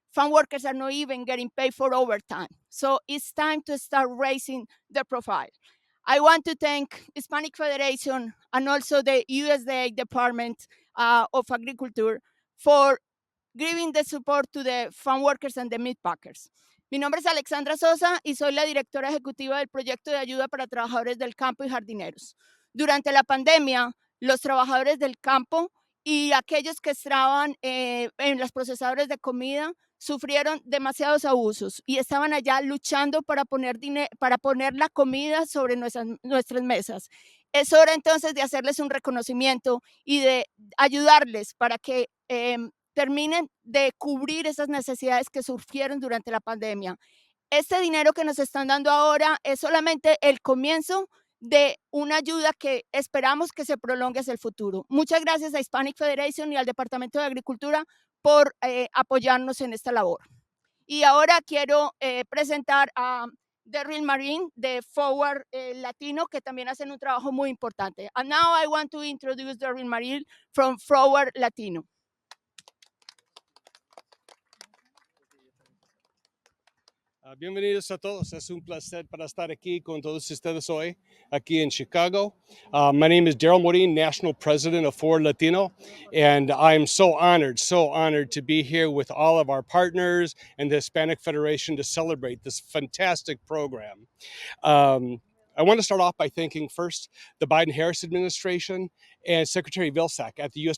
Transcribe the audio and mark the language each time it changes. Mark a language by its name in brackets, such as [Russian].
[English] Farm workers are not even getting paid for overtime. So it's time to start raising the profile. I want to thank Hispanic Federation and also the USDA Department of Agriculture for giving the support to the farm workers and the meat packers. [Spanish] Mi nombre es Alexandra Sosa y soy la directora ejecutiva del proyecto de ayuda para trabajadores del campo y jardineros. Durante la pandemia, los trabajadores del campo y aquellos que estaban en los procesadores de comida sufrieron demasiados abusos y estaban allá luchando para poner la comida sobre nuestras mesas. Es hora entonces de hacerles un reconocimiento y de ayudarles para que terminen de cubrir esas necesidades que surgieron durante la pandemia. Este dinero que nos están dando ahora es solamente el comienzo de una ayuda que esperamos que se prolongue hacia el futuro. Muchas gracias a Hispanic Federation y al Departamento de Agricultura por apoyarnos en esta labor. Y ahora quiero presentar a Darryl Marine de Forward Latino, que también hacen un trabajo muy importante. [English] And now I want to introduce Darryl Marine from Forward Latino. [Spanish] Bienvenidos a todos. Es un placer para estar aquí con todos ustedes hoy, aquí en Chicago. [English] My name is Daryl Morin, National President of Forward Latino, and I'm so honored to be here with all of our partners and the Hispanic Federation to celebrate this fantastic program. I want to start off by thanking first the Biden-Harris administration and Secretary Vilsack at the U.S.